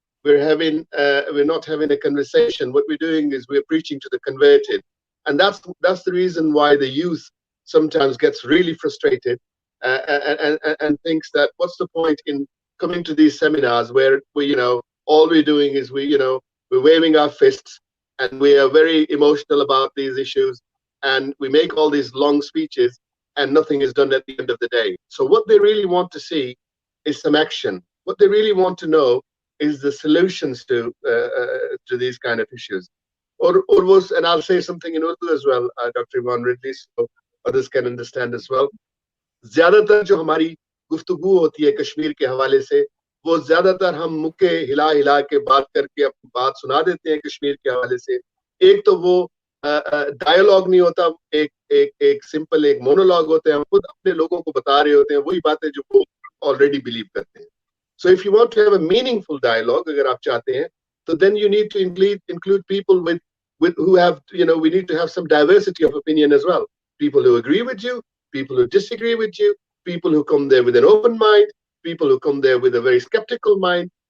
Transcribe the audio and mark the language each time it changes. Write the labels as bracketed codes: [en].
[en] We're not having a conversation. What we're doing is we're preaching to the converted, and that's the reason why the youth sometimes gets really frustrated and thinks that what's the point in coming to these seminars where all we're doing is we're waving our fists and we are very emotional about these issues, and we make all these long speeches and nothing is done at the end of the day. So what they really want to see is some action. What they really want to know is the solutions to these kind of issues. And I'll say something in Urdu as well, Dr. Yvonne Ridley, so others can understand as well. [hi] ज़्यादातर जो हमारी गुफ्तगू होती है कश्मीर के हवाले से, वो ज़्यादातर हम मुक्के हिला हिला के बात करके अपनी बात सुना देते हैं कश्मीर के हवाले से. एक तो वो डायलॉग नहीं होता, एक सिंपल एक मोनोलॉग होते हैं. हम खुद अपने लोगों को बता रहे होते हैं वही बातें जो वो ऑलरेडी बिलीव करते हैं. [en] So if you want to have a meaningful dialogue, [hi] अगर आप चाहते हैं, [en] so then you need to include people with who have, we need to have some diversity of opinion as well. People who agree with you, people who disagree with you, people who come there with an open mind, people who come there with a very skeptical mind.